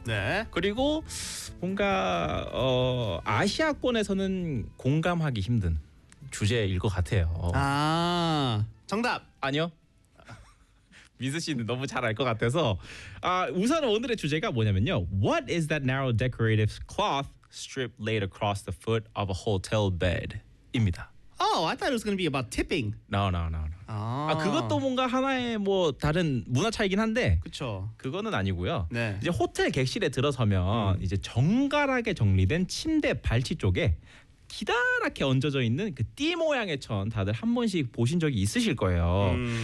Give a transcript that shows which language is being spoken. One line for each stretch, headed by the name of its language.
Korean: 네. 그리고 뭔가 아시아권에서는 공감하기 힘든 주제일 것 같아요. 아 정답 아니요. 민수 씨는 너무 잘 알 것 같아서 우선 오늘의 주제가 뭐냐면요.
English: What is that narrow decorative cloth stripped laid across the foot of a hotel bed?
Korean: 입니다.
English: Oh, I thought it was going to be about tipping. No.
Korean: 아, 그것도 뭔가 하나의 뭐 다른 문화 차이긴 한데. 그쵸. 그거는 아니고요. 네. 이제 호텔 객실에 들어서면 이제 정갈하게 정리된 침대 발치 쪽에 기다랗게 얹어져 있는 그 띠 모양의 천 다들 한 번씩 보신 적이 있으실 거예요.